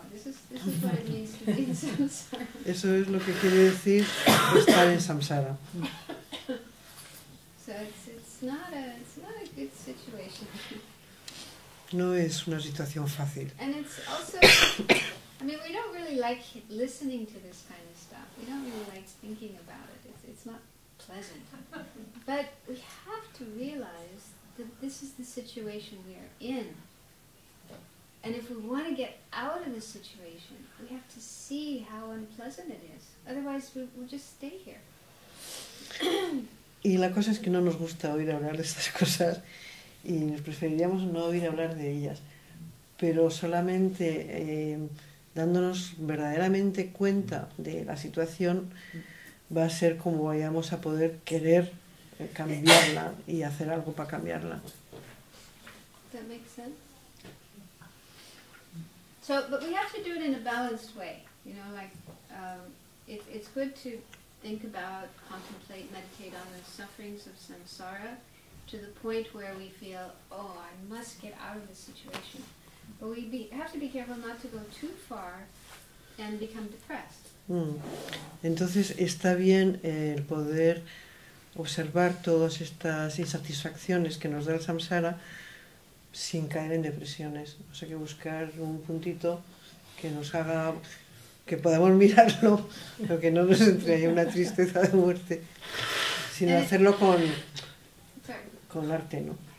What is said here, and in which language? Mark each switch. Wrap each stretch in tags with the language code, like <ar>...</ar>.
<en>This is what it means to be in samsara.</en> <es>Eso es lo que quiere decir estar en samsara.</es> <en>So it's not a good situation.</en> <es>No es una situación fácil.</es> <en>And it's also, I mean, we don't really like listening to this kind of stuff. We don't really like thinking about it. It's not pleasant. But we have to realize that this is the situation we are in. And if we want to get out of the situation, we have to see how unpleasant it is. Otherwise, we'll just stay here.</en> <es>Y la cosa es que no nos gusta oír hablar de estas cosas y nos preferiríamos no oír hablar de ellas. Pero solamente dándonos verdaderamente cuenta de la situación va a ser como vayamos a poder querer cambiarla y hacer algo para cambiarla.</es> <en>Does that make sense? So, but we have to do it in a balanced way. You know, like it's good to think about, contemplate, meditate on the sufferings of samsara to the point where we feel, oh, I must get out of this situation. But we have to be careful not to go too far and become depressed.</en> <es>Entonces está bien el poder observar todas estas insatisfacciones que nos da el samsara sin caer en depresiones. O sea, que buscar un puntito que nos haga, que podamos mirarlo, pero que no nos entre ahí una tristeza de muerte, sino hacerlo con arte, ¿no?</es>